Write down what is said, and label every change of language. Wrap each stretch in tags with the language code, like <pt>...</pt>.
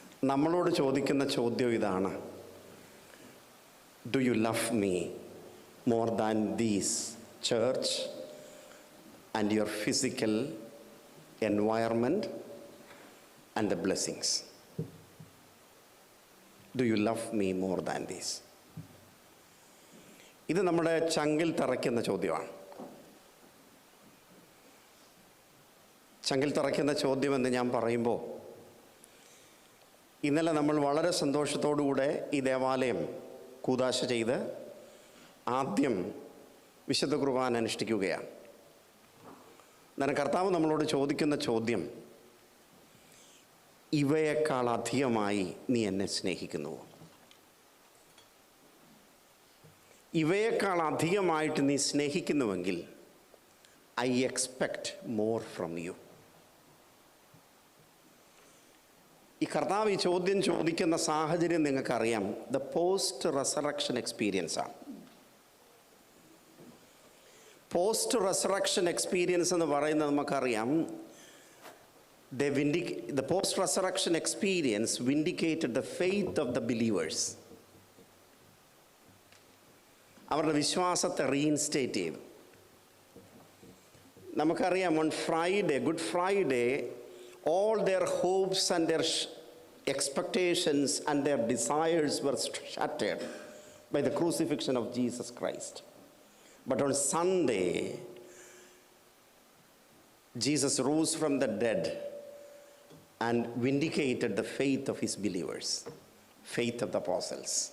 <ml>നമ്മളോട് ചോദിക്കുന്ന ചോദ്യം ഇതാണ്:</ml> <en>Do you love me more than these church and your physical environment and the blessings? Do you love me more than this?</en> <ml>ഇത് നമ്മുടെ ചങ്കിൽ തറയ്ക്കുന്ന ചോദ്യമാണ്. ചങ്കിൽ തറയ്ക്കുന്ന ചോദ്യമെന്ന് ഞാൻ പറയുമ്പോൾ, ഇന്നലെ നമ്മൾ വളരെ സന്തോഷത്തോടുകൂടെ ഈ ദേവാലയം കൂദാശ ചെയ്ത് ആദ്യം വിശുദ്ധ കുർബാന അനുഷ്ഠിക്കുകയാണ്. എന്നാൽ കർത്താവ് നമ്മളോട് ചോദിക്കുന്ന ചോദ്യം, ഇവയേക്കാൾ അധികമായി നീ എന്നെ സ്നേഹിക്കുന്നുവോ? ഇവയേക്കാൾ അധികമായിട്ട് നീ സ്നേഹിക്കുന്നുവെങ്കിൽ</ml> <en>I expect more from you.</en> <ml>ഈ കർത്താവ് ഈ ചോദ്യം ചോദിക്കുന്ന സാഹചര്യം നിങ്ങൾക്കറിയാം. ദ പോസ്റ്റ് റെസറക്ഷൻ എക്സ്പീരിയൻസ് ആണ്. പോസ്റ്റ് റെസറക്ഷൻ എക്സ്പീരിയൻസ് എന്ന് പറയുന്നത് നമുക്കറിയാം.</ml> <en>The post-resurrection experience vindicated the faith of the believers.</en> <ml>അവരുടെ വിശ്വാസത്തെ റീഇൻസ്റ്റേറ്റ് ചെയ്തു.</ml> <en>നമുക്കറിയാം, on Friday, Good Friday, all their hopes and their expectations and their desires were shattered by the crucifixion of Jesus Christ. But on Sunday, Jesus rose from the dead and vindicated the faith of his believers, faith of the apostles.</en>